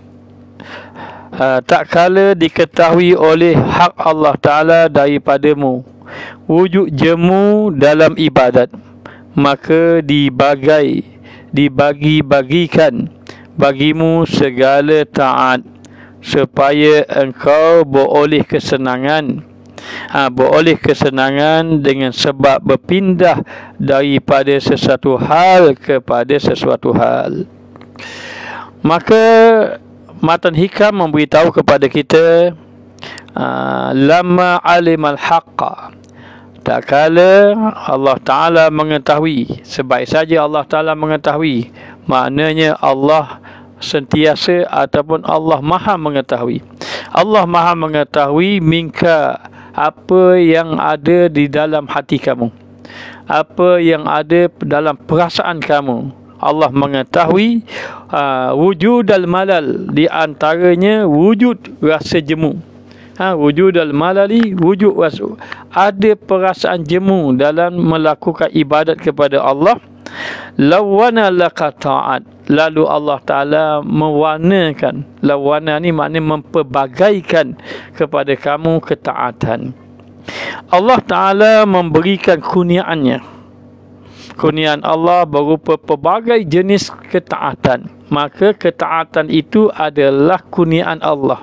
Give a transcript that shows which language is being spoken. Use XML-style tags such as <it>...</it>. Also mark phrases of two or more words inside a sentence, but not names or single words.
<ms>Tak kala diketahui oleh hak Allah Ta'ala daripadamu wujud jemu dalam ibadat, maka dibagi-bagikan bagimu segala taat, supaya engkau beroleh kesenangan dengan sebab berpindah daripada sesuatu hal kepada sesuatu hal. Maka matan hikam memberitahu kepada kita,</ms> <ar>لما علم الحق,</ar> <ms>tak kala Allah Ta'ala mengetahui, sebaik saja Allah Ta'ala mengetahui, maknanya Allah sentiasa ataupun Allah maha mengetahui. Allah maha mengetahui minka, apa yang ada di dalam hati kamu, apa yang ada dalam perasaan kamu. Allah mengetahui</ms> <ar>وجود الملل,</ar> <ms>di antaranya wujud rasa jemu.</ms> <ar>وجود الملال,</ar> <ms>wujud rasa, ada perasaan jemu dalam melakukan ibadat kepada Allah.</ms> <ar>لون لك الطاعات,</ar> <ms>lalu Allah Ta'ala mewarnakan. Lawana ni maknanya memperbagaikan kepada kamu ketaatan. Allah Ta'ala memberikan kurniaannya. Kurniaan Allah berupa pelbagai jenis ketaatan. Maka ketaatan itu adalah kurniaan Allah.</ms>